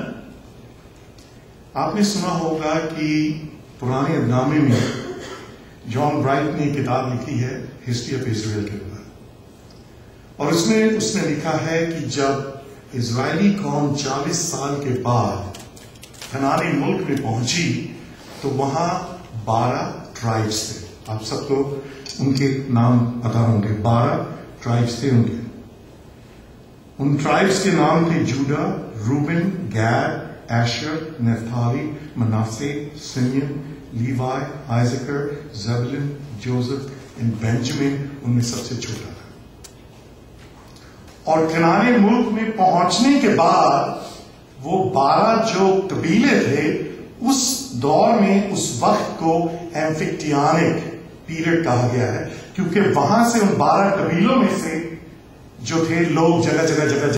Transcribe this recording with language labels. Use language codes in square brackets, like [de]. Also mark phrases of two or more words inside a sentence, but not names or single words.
[ur] آپ نے سنا ہوگا کہ پرانے ادنامے میں جان برائٹ نے کتاب لکھی ہے ہسٹری آف اسرائیل کے اوپر، اور اس نے لکھا ہے کہ جب اسرائیلی قوم 40 سال کے بعد کنعانی ملک میں پہنچی تو وہاں 12 ٹرائبس تھے۔ آپ سب کو ان کے نام پتا ہوں گے، 12 ٹرائبس تھے ان کے۔ ان ٹرائبس کے نام تھے جوڈا، روبن، گاد، ایشر، نفتالی، مناسے، سمیون، لیوائے، آئزیکر، زبولون، جوزف اور بینجمن ان میں سب سے چھوٹا تھا۔ اور کنعانی ملک میں پہنچنے کے بعد وہ 12 جو قبیلے تھے اس دور میں، اس وقت کو [en] amphictyonic period [ur] کہا گیا ہے، کیونکہ وہاں سے ان 12 قبیلوں میں سے جو تھے لوگ جگہ جگہ